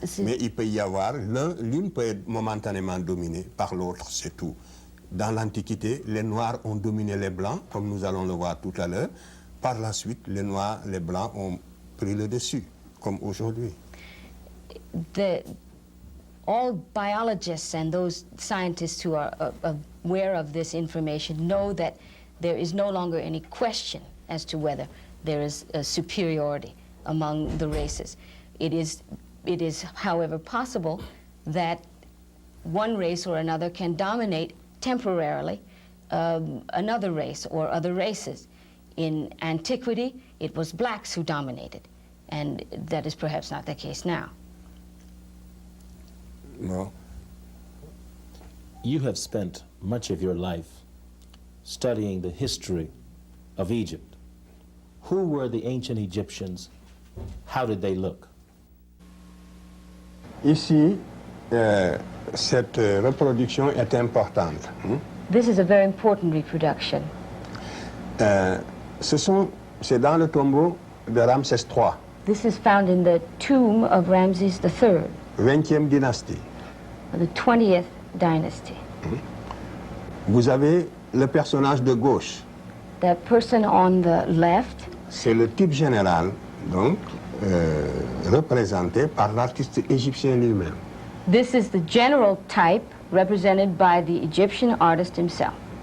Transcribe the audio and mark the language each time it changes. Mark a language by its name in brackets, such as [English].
[French] Mais il peut y avoir, l'une peut être momentanément dominée par l'autre, c'est tout. Dans l'Antiquité, les Noirs ont dominé les Blancs, comme nous allons le voir tout à l'heure. Par la suite, les Noirs, les Blancs ont pris le dessus, comme aujourd'hui. [English] All biologists and those scientists who are aware of this information know that there is no longer any question as to whether there is a superiority among the races. It is, however, possible that one race or another can dominate temporarily another race or other races. In antiquity, it was blacks who dominated, and that is perhaps not the case now. No. You have spent much of your life studying the history of Egypt. Who were the ancient Egyptians? How did they look? [French] Ici, cette reproduction est importante. [English] This is a very important reproduction. [French] C'est dans le tombeau de Ramsès III. [English] This is found in the tomb of Ramses III. [French] 20e dynastie. [English] The 20th dynasty. [French] Vous avez le personnage de gauche. [English] The person on the left. [French] C'est le type général, donc, représenté par l'artiste égyptien lui-même. [English] This is the general type represented by the Egyptian artist himself.